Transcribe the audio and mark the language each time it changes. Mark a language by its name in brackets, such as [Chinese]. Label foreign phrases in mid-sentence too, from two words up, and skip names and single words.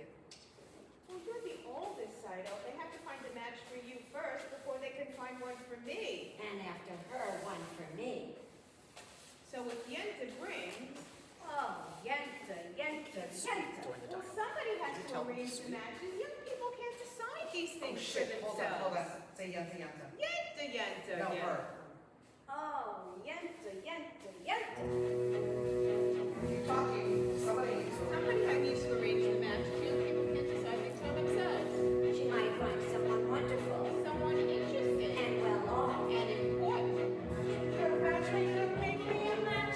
[English] Well, you're the oldest, Sidle. They have to find a match for you first before they can find one for me. And after her, one for me. So if Yenta brings, Oh, Yenta, Yenta, Yenta. well, somebody has to arrange the matches. Young people can't decide these Oh things shit, for hold themselves. on. Say Yenta, Yenta. Yenta, Yenta, No, Yenta. her. Oh, Yenta, Yenta, Yenta. You're talking, somebody needs to. Somebody needs to arrange the matches. Young people can't decide things for themselves. She might find someone wonderful Someone interested and well off. and important. Matchmaker, make me a match.